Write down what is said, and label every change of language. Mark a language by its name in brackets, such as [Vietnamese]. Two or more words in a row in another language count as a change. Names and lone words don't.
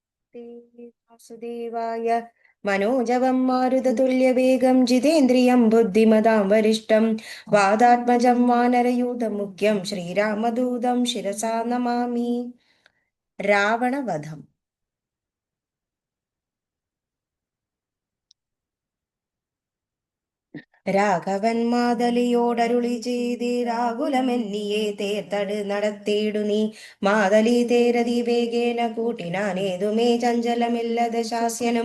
[Sanskrit] ते वासुदेवाय मनोजवं मारुततुल्यवेगं जितेन्द्रियं बुद्धिमतां वरिष्ठं वादात्मजं वानरयूथमुख्यं श्रीरामदूतं शिरसा नमामि. [Malayalam] രാവണവധം. രാഘവൻ മാതലിയോടരുളി ചെയ്തിരാകുലമെന്നിയെ തേർത്തട് നടത്തിയിടു നീ. മാതലി തേരതി വേഗേന കൂട്ടിനാനേതുമേ ചഞ്ചലമില്ലത ശാസ്യനും.